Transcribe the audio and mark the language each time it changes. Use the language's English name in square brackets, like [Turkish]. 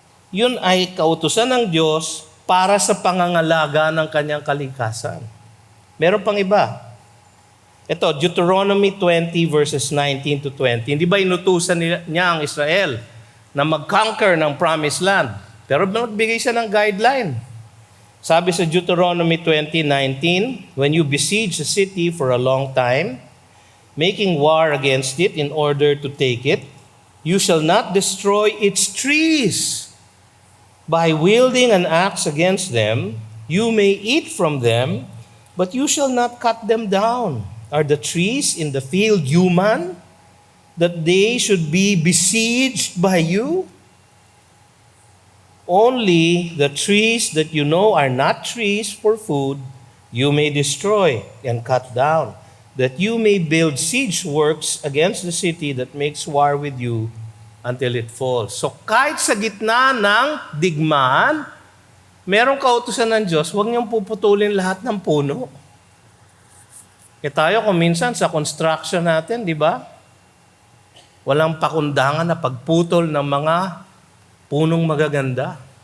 [Filipino] Yun ay kautusan ng Diyos para sa pangangalaga ng kanyang kalikasan. Meron pang iba. Ito, Deuteronomy 20 verses 19 to 20. Hindi ba inutusan niya ang Israel na mag-conquer ng promised land? Pero nagbigay siya ng guideline. Sabi sa [English] Deuteronomy 20:19, when you besiege a city for a long time, making war against it in order to take it, you shall not destroy its trees. By wielding an axe against them, you may eat from them, but you shall not cut them down. Are the trees in the field human, that they should be besieged by you? Only the trees that you know are not trees for food, you may destroy and cut down, that you may build siege works against the city that makes war with you until it falls. [Filipino] So kahit sa gitna ng digmaan, merong kautusan ng Diyos, huwag niyong puputulin lahat ng puno. Kaya tayo kung minsan sa construction natin, di ba? Walang pakundangan na pagputol ng mga punong magaganda.